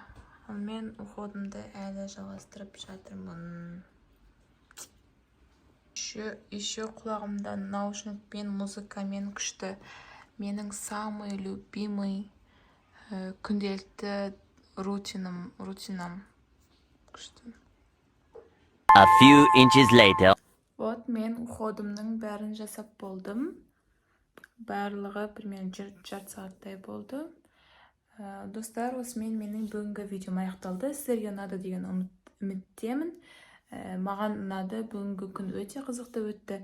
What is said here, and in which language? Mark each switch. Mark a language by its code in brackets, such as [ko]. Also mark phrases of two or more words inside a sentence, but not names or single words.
[kk] Ал мен уходымды әлі жалғастырып жатырмын. Еще құлағымда наушникпен, музыкамен күшті. Менің [ru] самый любимый [kk] күнделікті рутинам. [en] A few inches later. [kk] Вот, мен уходымның бәрін жасап болдым. Барлығы примерно жарты сағаттай болды. Достар, осымен менің бүгінгі видеом аяқталды. Сіздерге ұнады деген үміттемін. Маған ұнады, бүгінгі күн өте қызықты өтті.